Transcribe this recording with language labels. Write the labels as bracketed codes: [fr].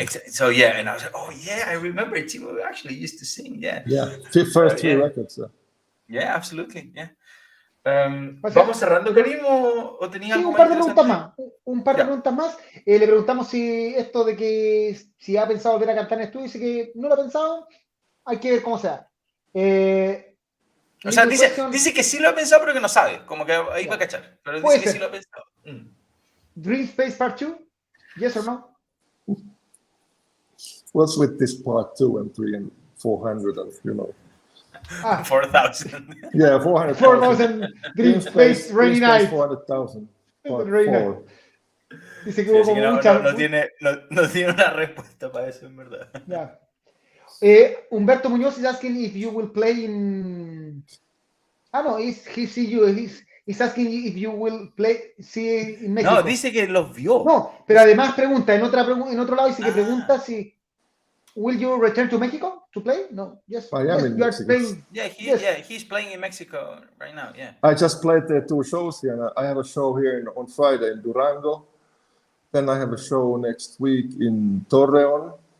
[en] So and I was like, oh yeah, I remember Timo actually used to sing. First three records. Yeah, absolutely. Yeah. [es] ¿Vamos cerrando, Karim, o tenía algo un par de preguntas más? Un par de preguntas más. Le preguntamos si esto de que si ha pensado volver a cantar en estudio. Dice que no lo ha pensado, hay que ver cómo sea. O sea, dice que sí lo ha pensado, pero que no sabe. Como que ahí va a cachar. Pero dice que sí lo ha pensado. [en] Dream Space Part 2? Yes or no? What's with this part 2 and 3 and 400 and 4,000. Yeah, 400,000. 4,000 Dream Space Rainy Night. 400,000. [es] Dice que hubo como mucha... no tiene una respuesta para eso, en verdad. [en] Yeah. Humberto Muñoz is asking if you will play in... he's asking if you will play in Mexico. [es] No, dice que los vio. No, pero además pregunta, en otro lado dice que pregunta si... [en] Will you return to Mexico to play? No. Yes. I am in Mexico. He's playing in Mexico right now. Yeah. I just played 2 shows here. And I have a show here on Friday in Durango. Then I have a show next week in Torreon.